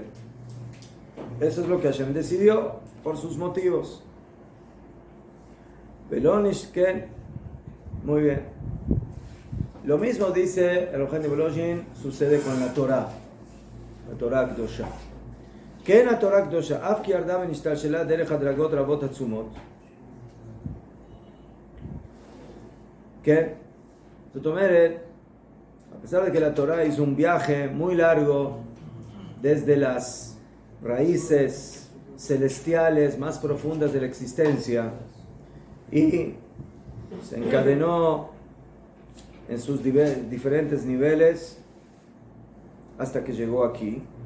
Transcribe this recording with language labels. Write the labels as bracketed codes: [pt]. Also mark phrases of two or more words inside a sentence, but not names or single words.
[es] Eso es lo que Hashem decidió por sus motivos. Velonishken, muy bien. Lo mismo dice el Rohan de Volozhin, sucede con la [he] תורה קדושה. Que en la Torah Kdosha, אף כי ירדה ונשתלשלה דרך הדרגות רבות עצומות. [es] Que, a pesar de que la Torah hizo un viaje muy largo desde las raíces celestiales más profundas de la existencia y se encadenó en sus diferentes niveles hasta que llegó aquí.